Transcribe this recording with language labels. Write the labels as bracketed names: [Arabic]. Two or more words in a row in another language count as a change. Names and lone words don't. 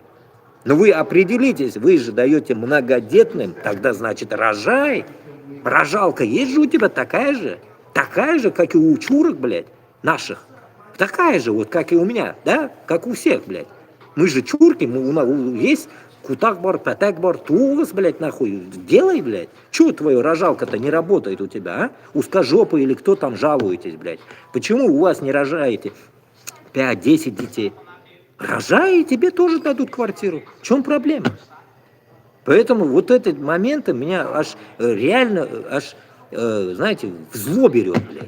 [Russian] Но вы определитесь, вы же даете многодетным, тогда значит рожай. Рожалка есть же у тебя такая же, как и у чурок, блядь, наших. Такая же, вот как и у меня, да, как у всех, блядь. Мы же чурки, у нас есть кутак-бар, пятак-бар, тугас, блядь, нахуй, делай, блядь. Чего твоя рожалка-то не работает у тебя, а? Узкожопый или кто там жалуетесь, блядь? Почему у вас не рожаете 5-10 детей? Рожай, и тебе тоже дадут квартиру. В чем проблема? Поэтому вот эти моменты меня аж реально, знаете, в зло берет, блядь.